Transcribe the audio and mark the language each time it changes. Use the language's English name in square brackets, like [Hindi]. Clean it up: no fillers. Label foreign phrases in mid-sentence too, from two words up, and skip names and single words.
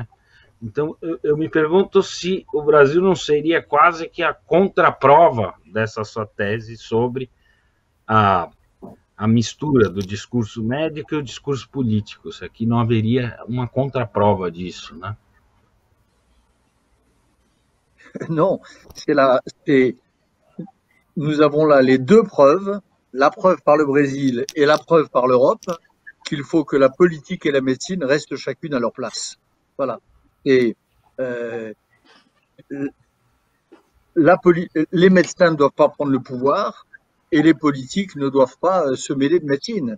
[Portuguese] Então, eu me pergunto se o Brasil não seria quase que a contraprova dessa sua tese sobre a mistura do discurso médico e o discurso político. Se aqui não haveria uma contraprova disso, né? [French] Non, nous avons là les deux preuves, la preuve par le Brésil et la preuve par l'Europe, qu'il faut que la politique et la médecine restent chacune à leur place. Voilà. Et les médecins ne doivent pas prendre le pouvoir et les politiques ne doivent pas se mêler de médecine.